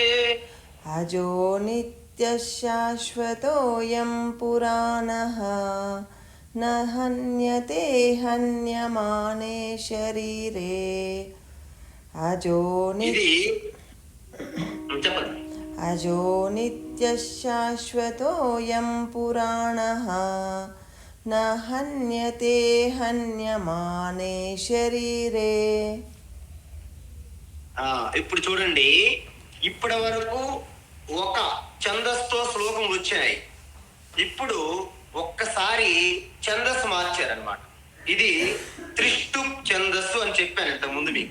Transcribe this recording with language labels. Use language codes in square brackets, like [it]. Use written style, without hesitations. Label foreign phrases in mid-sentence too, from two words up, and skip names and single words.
[sa] अजो नित्यः शाश्वतोऽयं पुराणः, न हन्यते हन्यमाने शरीरे, अजो नित्यः शाश्वतोऽयं पुराणः, न हन्यते हन्यमाने शरीरे. [te] ఇప్పుడు చూడండి, ఇప్పటి వరకు ఒక ఛందస్తో శ్లోకం వచ్చాయి. ఇప్పుడు ఒక్కసారి ఛందస్సు మార్చారనమాట. ఇది త్రిష్టు ఛందస్సు అని చెప్పాను ఇంతకు ముందు మీకు.